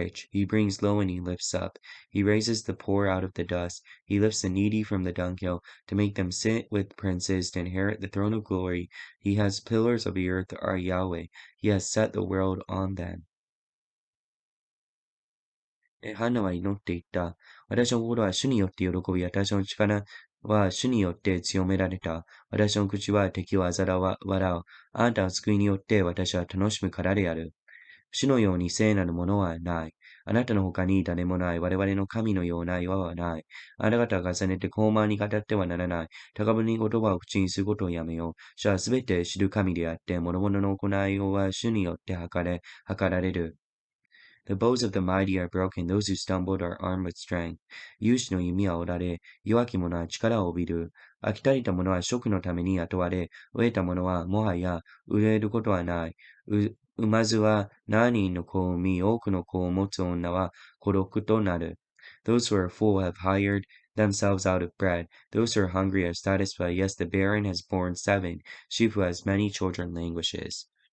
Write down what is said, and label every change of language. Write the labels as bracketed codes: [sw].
[en] He brings low and he lifts up. He raises the poor out of the dust. He lifts the needy from the dunghill to make them sit with princes to inherit the throne of glory. He has pillars of the earth are Yahweh. He has set the world on them. [ja] ハンナは祈っていった。私の心は主によって喜び、私の力は主によって強められた。私の口は敵を笑う。あなたの救いによって私は楽しむからである。主のように聖なるものはない。あなたの他に誰もない。我々の神のような岩はない。あなた方が重ねて高慢に語ってはならない。高ぶりに言葉を口にすることをやめよう。主はすべて知る神であって、諸々の行いは主によって測られる。 [en] The bows of the mighty are broken, those who stumbled are armed with strength. [ja] 勇士の弓は折られ、弱き者は力を帯びる。飽き足りた者は食のために雇われ、飢えた者はもはや憂えることはない。産まずは7人の子を産み、多くの子を持つ女は孤独となる。 [en] Those who are full have hired themselves out of bread. Those who are hungry are satisfied. Yes, the barren has borne 7. She who has many children languishes.